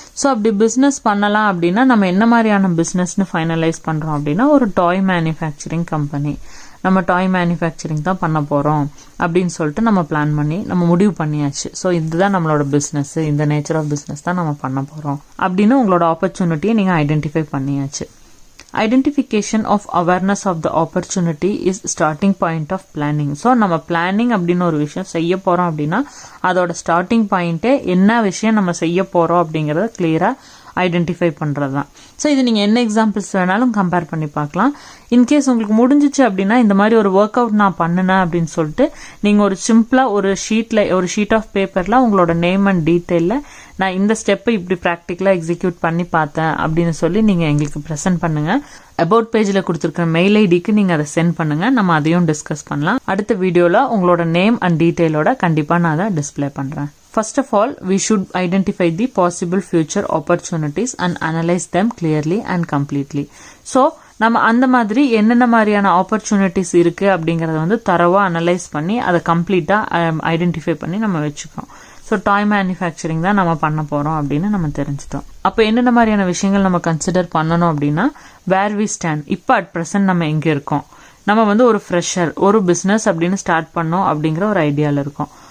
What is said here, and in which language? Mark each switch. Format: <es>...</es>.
<ta>So அப்படி business பண்ணலாம் அப்படின்னா நம்ம என்ன மாதிரியான பிஸ்னஸ்னு ஃபைனலைஸ் பண்ணுறோம் அப்படின்னா ஒரு டாய் மேனுஃபேக்சரிங் கம்பெனி. நம்ம டாய் மேனுஃபேக்சரிங் தான் பண்ண போகிறோம் அப்படின்னு சொல்லிட்டு நம்ம பிளான் பண்ணி நம்ம முடிவு பண்ணியாச்சு. ஸோ இதுதான் நம்மளோட பிஸ்னஸ், இந்த நேச்சர் ஆஃப் பிஸ்னஸ் தான் நம்ம பண்ண போகிறோம் அப்படின்னு உங்களோட ஆப்பர்ச்சுனிட்டியை நீங்கள் ஐடென்டிஃபை பண்ணியாச்சு.</ta> <en>Identification of awareness of the opportunity is starting point of planning.</en> <ta>So நம்ம பிளானிங் அப்படின்னு ஒரு விஷயம் செய்ய போகிறோம் அப்படின்னா அதோட ஸ்டார்டிங் பாயிண்ட்டே என்ன விஷயம் நம்ம செய்ய போகிறோம் அப்படிங்கிறத கிளியராக ஐடென்டிஃபை பண்ணுறது தான். ஸோ இது நீங்கள் என்ன எக்ஸாம்பிள்ஸ் வேணாலும் கம்பேர் பண்ணி பார்க்கலாம். இன்கேஸ் உங்களுக்கு முடிஞ்சிச்சு அப்படின்னா இந்த மாதிரி ஒரு ஒர்க் அவுட் நான் பண்ணினேன் அப்படின்னு சொல்லிட்டு நீங்கள் ஒரு சிம்பிளாக ஒரு ஷீட் ஆஃப் பேப்பரில் உங்களோட நேம் அண்ட் டீட்டெயிலில் நான் இந்த ஸ்டெப்பை இப்படி ப்ராக்டிக்கலாக எக்ஸிக்யூட் பண்ணி பார்த்தேன் அப்படின்னு சொல்லி நீங்கள் எங்களுக்கு ப்ரெசென்ட் பண்ணுங்கள். அபவுட் பேஜில் கொடுத்துருக்கிற மெயில் ஐடிக்கு நீங்கள் அதை சென்ட் பண்ணுங்கள், நம்ம அதையும் டிஸ்கஸ் பண்ணலாம். அடுத்த வீடியோவில் உங்களோட நேம் அண்ட் டீட்டெயிலோட கண்டிப்பாக நான் அதை டிஸ்பிளே பண்ணுறேன்.</ta> <en>First of all, we should identify the possible future opportunities and analyze them clearly and completely.</en> <ta>So, நம்ம அந்த மாதிரி என்னென்ன மாதிரியான ஆப்பர்ச்சுனிட்டிஸ் இருக்கு அப்படிங்கறத வந்து தரவா அனலைஸ் பண்ணி அதை கம்ப்ளீட்டா ஐடென்டிஃபை பண்ணி நம்ம வச்சுக்கோம். ஸோ டாய் மேனுஃபேக்சரிங் தான் நம்ம பண்ண போறோம் அப்படின்னு நம்ம தெரிஞ்சுட்டோம். அப்போ என்னென்ன மாதிரியான விஷயங்கள் நம்ம கன்சிடர் பண்ணணும் அப்படின்னா,</ta> <en>where we stand,</en> <ta>இப்போ அட் ப்ரெசென்ட் நம்ம எங்க இருக்கோம், நம்ம வந்து ஒரு ஃப்ரெஷர், ஒரு பிசினஸ் அப்படின்னு ஸ்டார்ட் பண்ணோம் அப்படிங்கிற ஒரு ஐடியால இருக்கோம்.</ta>